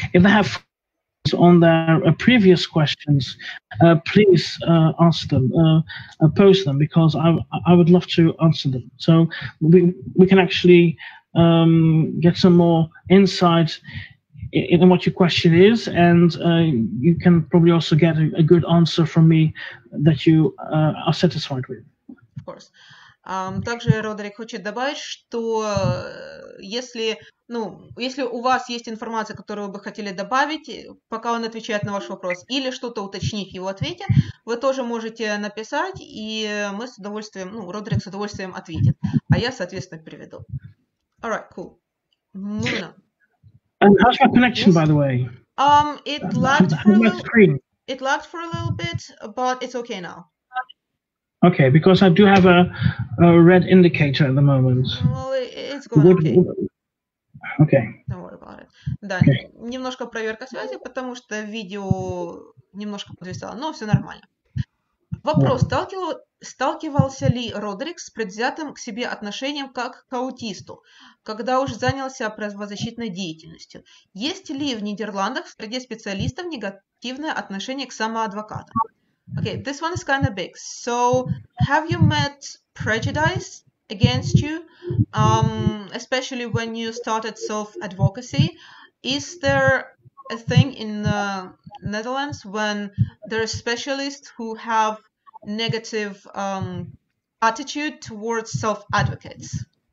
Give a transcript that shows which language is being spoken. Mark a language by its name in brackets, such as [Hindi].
[English] If they have on their previous questions, please ask them, post them, because I would love to answer them. So we can actually get some more insight in what your question is, and you can probably also get a good answer from me that you are satisfied with. Of course. [Russian] Также Родерик хочет добавить, что если у вас есть информация, которую вы бы хотели добавить, пока он отвечает на ваш вопрос, или что-то уточнить в его ответе, вы тоже можете написать, и мы с удовольствием, Родерик с удовольствием ответит, а я, соответственно, переведу. [English] Alright, cool. Moving on. And how's my connection, by the way? It lagged for a little bit, but it's okay now. Okay, because I do have a red indicator at the moment. Well, it's going okay. Okay. Don't worry about it. [Russian] Да, немножко проверка связи, потому что видео немножко подвисало, но все нормально. Вопрос. Сталкивался ли Родерик с предвзятым к себе отношением как к аутисту, когда уже занялся правозащитной деятельностью? Есть ли в Нидерландах среди специалистов негативное отношение к самоадвокатам? [English] Okay, this one is kind of big. So, have you met prejudice against you, especially when you started self-advocacy? Is there a thing in the Netherlands when there are specialists who have negative attitude towards self-advocates?